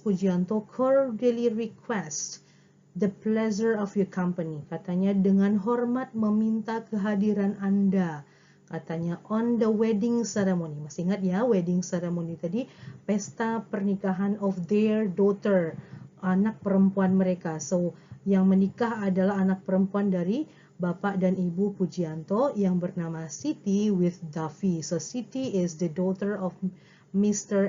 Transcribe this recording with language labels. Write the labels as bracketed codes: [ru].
[en] Pujianto cordially request the pleasure of your company. [id] Katanya dengan hormat meminta kehadiran Anda. Katanya [en] on the wedding ceremony. [id] Masih ingat ya, wedding ceremony tadi pesta pernikahan [en] of their daughter, [id] anak perempuan mereka. So yang menikah adalah anak perempuan dari Bapak dan Ibu Pujianto yang bernama Siti with Duffy. [en] So Siti is the daughter of Mr.